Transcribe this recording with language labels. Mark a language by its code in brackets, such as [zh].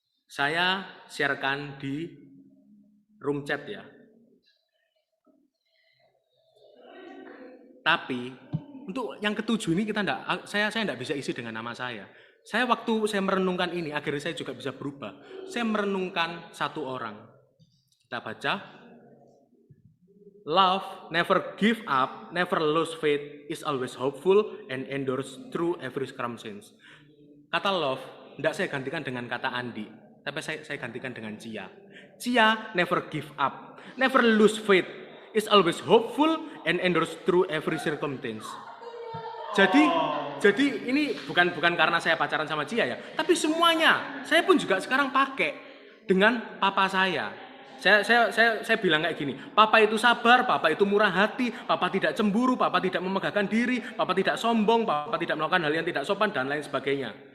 [id] Saya sharekan di room chat ya. Tapi untuk yang ke-7 ini saya enggak bisa isi dengan nama saya. Waktu saya merenungkan ini, akhirnya saya juga bisa berubah. Saya merenungkan satu orang. Kita baca. [en] Love never give up, never lose faith, is always hopeful and endures through every circumstance. [id] Kata love, tidak saya gantikan dengan kata Andi, tapi saya gantikan dengan Cia. [en] Cia never give up, never lose faith, is always hopeful and endures through every circumstance. [id] Jadi ini bukan karena saya pacaran sama Cia ya, tapi semuanya saya pun juga sekarang pakai dengan papa saya. Saya bilang kayak gini, papa itu sabar, papa itu murah hati, papa tidak cemburu, papa tidak memegahkan diri, papa tidak sombong, papa tidak melakukan hal yang tidak sopan dan lain sebagainya.